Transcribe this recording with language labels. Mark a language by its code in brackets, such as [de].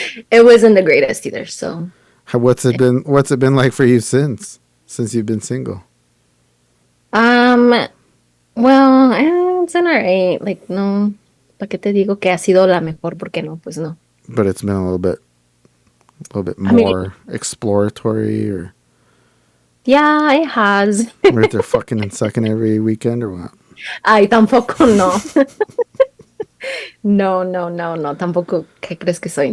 [en] It wasn't the greatest either, so. What's it been like for you since you've been single? Um, well, it's an alright. [es] Like, no, ¿para qué te digo que ha sido la mejor? Porque no, pues no. [en] But it's been a little bit I mean, more exploratory, or yeah, it has. right there fucking and sucking every weekend, or what? [es] Ay, tampoco no. No, tampoco, ¿qué crees que soy?